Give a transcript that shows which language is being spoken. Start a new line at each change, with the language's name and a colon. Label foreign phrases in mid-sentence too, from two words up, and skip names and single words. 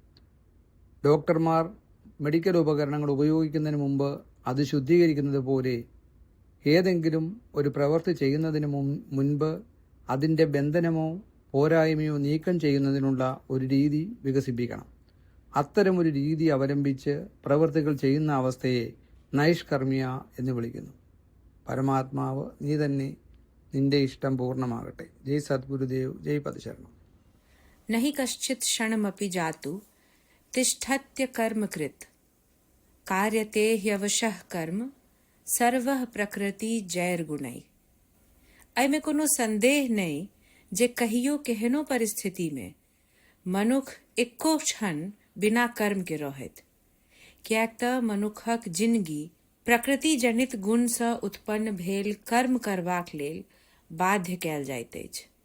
Malayalam: ഡോക്ടർമാർ മെഡിക്കൽ ഉപകരണങ്ങൾ ഉപയോഗിക്കുന്നതിന് മുമ്പ് അത് ശുദ്ധീകരിക്കുന്നത് പോലെ ഏതെങ്കിലും ഒരു പ്രവൃത്തി ചെയ്യുന്നതിന് മുൻപ് അതിൻ്റെ ബന്ധനമോ പോരായ്മയോ നീക്കം ചെയ്യുന്നതിനുള്ള ഒരു രീതി വികസിപ്പിക്കണം. അത്തരമൊരു രീതി അവലംബിച്ച് പ്രവൃത്തികൾ ചെയ്യുന്ന അവസ്ഥയെ നൈഷ്കർമ്മ്യ എന്ന് വിളിക്കുന്നു. പരമാത്മാവ് നീ തന്നെ, നിന്റെ ഇഷ്ടം പൂർണ്ണമാകട്ടെ. ജയ് സദ്ഗുരുദേവ്, ജയ് പദശരണം.
Sanskrit: नहि कश्चित् क्षणमपि जातु तिष्ठत्य कर्मकृत् कार्यते ह्यवशः कर्म सर्वः प्रकृति जैर्गुणै।
Maithili: एहिमे कोनो संदेह नहीं जे कहियो केहनो परिस्थिति में मनुख एको क्षण बिना कर्म के रहैत, कियाक तऽ मनुखक जिंदगी प्रकृति जनित गुण सँ उत्पन्न भेल कर्म करबाक लेल बाध्य कयल जाइत अछि।